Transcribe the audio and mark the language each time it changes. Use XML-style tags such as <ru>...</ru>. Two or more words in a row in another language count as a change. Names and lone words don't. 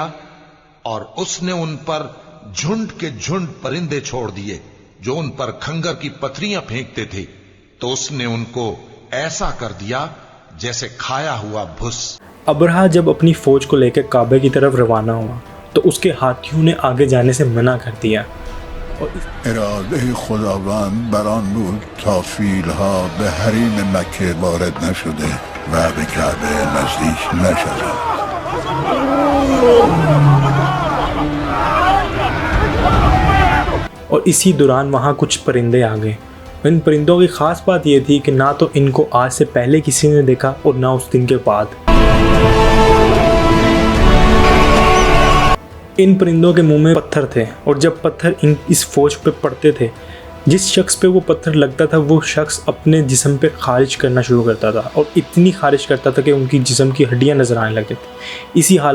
<hi>और उसने उन पर झुंड के झुंड परिंदे छोड़ दिए जो उन पर खंगर की पथरियां फेंकते थे, तो उसने उनको ऐसा कर दिया जैसे खाया हुआ भुस। अब्रहा जब अपनी फौज को लेकर काबे की तरफ रवाना हुआ तो उसके हाथियों ने आगे जाने से मना कर दिया।</hi> <fa>اراده خداوند بر آن بود تا فیلها به حریم مکه وارد نشده و به کعبه نزدیک نشدند.</fa> <hi>और इसी दौरान वहाँ कुछ परिंदे आ गए। इन परिंदों की ख़ास बात यह थी कि ना तो इनको आज से पहले किसी ने देखा और ना उस दिन के बाद। इन परिंदों के मुंह में पत्थर थे और जब पत्थर इस फौज पे पड़ते थे, जिस शख्स पे वो पत्थर लगता था वो शख्स अपने जिस्म पे खारिज करना शुरू करता था और इतनी खारिज करता था कि उनकी जिस्म की हड्डियां नजर आने लगती थी।</hi>